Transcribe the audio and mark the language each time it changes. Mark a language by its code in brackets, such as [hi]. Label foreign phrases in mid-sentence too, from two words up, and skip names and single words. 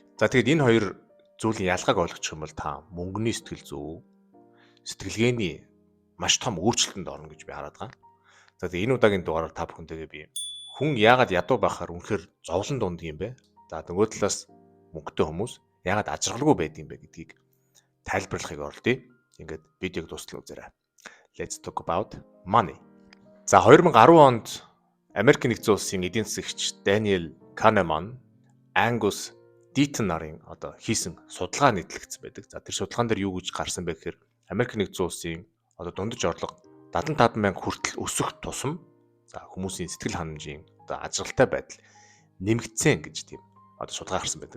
[mn] За тэгээд энэ хоёр зүйлийн ялгааг ойлгочих юм бол та мөнгөний сэтгэл зүй, сэтгэлгээний маш том өөрчлөлтөнд орно гэж би хараад байгаа. За тэгээд энэ удаагийн дугаараар та бүхэнтэйгээ би хүн яагаад ядуу байхаар үнэхээр зовлон дунд юм бэ? За нөгөө талаас мөнгөтэй хүмүүс яагаад ажиглалгүй байдаг юм бэ гэдгийг тайлбарлахыг оролдъё. Ингээд видеог дуустал үзээрэй. [en] Let's talk about money. [mn] За 2010 онд Америк нэгдсэн улсын эдийн засагч Daniel Kahneman, Angus Deaton нарын хийсэн судалгаа нийтлэгдсэн байдаг. За тэр судалгаан дээр юу гэж гарсан бэ гэхээр Америк нэгдсэн улсын дундаж орлого 75,000 хүртэл өсөх тусам за хүмүүсийн сэтгэл ханамжийн ажиглалтай байдал нэмэгдсэн гэж тийм судалгаа гарсан байдаг.